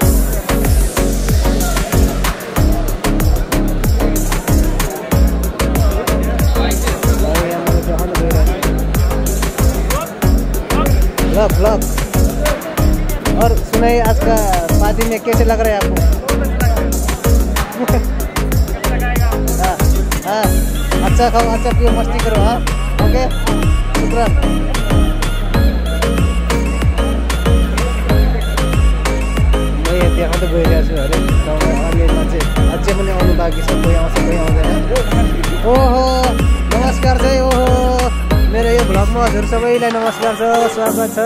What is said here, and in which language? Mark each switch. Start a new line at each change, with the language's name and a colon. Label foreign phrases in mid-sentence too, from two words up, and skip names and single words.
Hindi: ब्लॉग और सुनाइए, आज का पार्टी में कैसे लग रहा है आपको? हाँ, अच्छा खाओ, अच्छा पियो, मस्ती करो। हाँ ओके, शुक्रिया।
Nepali: म यहाँ देखाउँदै गइरहेको छु अरे गाउँमा अलि मान्छे अझै पनि आउनु बाँकी छ, कोही आउँछ कोही आउँदैन। ओहो नमस्कार चाहिँ, ओहो मेरो यो भ्लगमा हजुर सबैलाई नमस्कार छ, स्वागत छ।